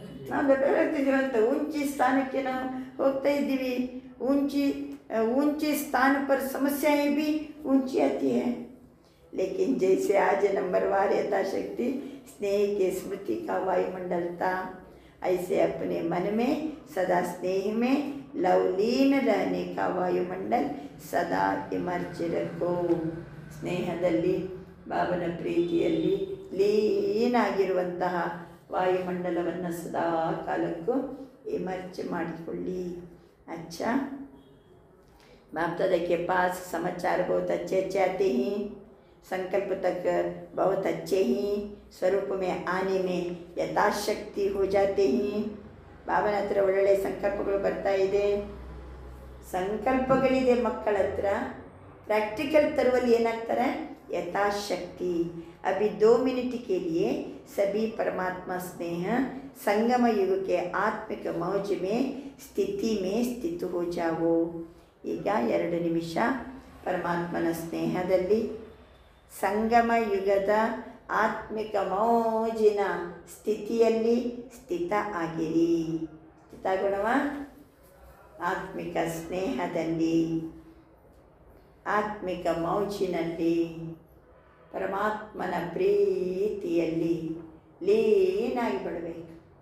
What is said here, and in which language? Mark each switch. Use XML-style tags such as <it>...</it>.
<kn>ನಾವು ದೊಡ್ಡವರಾಗ್ತಿದ್ದೀವಿ ಅಂತ, ऊंची ಸ್ಥಾನಕ್ಕೆ ನಾವು ಹೋಗ್ತಾ ಇದ್ದೀವಿ.</kn> <hi>ऊंची स्थान पर समस्याएं भी ऊंची आती है. लेकिन जैसे आज नंबरवार यथाशक्ति स्नेह के स्मृति का वायुमंडल था, ऐसे अपने मन में सदा स्नेह में लवलीन रहने का वायुमंडल सदा इमर्ज रखो.</hi> <kn>ಸ್ನೇಹದಲ್ಲಿ, ಬಾಬನ ಪ್ರೀತಿಯಲ್ಲಿ ಲೀನಾಗಿರುವಂತಹ ವಾಯುಮಂಡಲವನ್ನು ಸದಾ ಕಾಲಕ್ಕೂ ಇಮರ್ಜ್ ಮಾಡಿಕೊಳ್ಳಿ.</kn> <hi>अच्छा, बाप दादा के पास समाचार बहुत अच्छे अच्छे आते हैं, संकल्प तक बहुत अच्छे ही स्वरूप में आने में यथाशक्ति हो जाते हैं.</hi> <kn>ಬಾಬನ ಹತ್ರ ಒಳ್ಳೊಳ್ಳೆ ಸಂಕಲ್ಪಗಳು ಬರ್ತಾ ಇದೆ, ಸಂಕಲ್ಪಗಳಿದೆ ಮಕ್ಕಳ ಹತ್ರ. प्रैक्टिकल तरुवಲ್ಲಿ ಏನಾಗ್ತಾರೆ?</kn> <hi>यथाशक्ति. अभी 2 मिनट के लिए सभी परमात्मा स्नेह संगम युग के आत्मिक मौज में स्थिति में स्थित हो जाओ.</hi> <kn>ಈಗ 2 ನಿಮಿಷ ಪರಮಾತ್ಮನ ಸ್ನೇಹದಲ್ಲಿ ಸಂಗಮ ಯುಗದ ಆತ್ಮಿಕ ಮೋಜಿನ ಸ್ಥಿತಿಯಲ್ಲಿ ಸ್ಥಿತ ಆಗಿರಿ. ಸ್ಥಿತ ಗುಣವ ಆತ್ಮಿಕ ಸ್ನೇಹದಲ್ಲಿ, ಆತ್ಮಿಕ ಮೌಜಿನಲ್ಲಿ, ಪರಮಾತ್ಮನ ಪ್ರೀತಿಯಲ್ಲಿ ಲೀನಾಗಿ ಬಿಡಬೇಕು.</kn>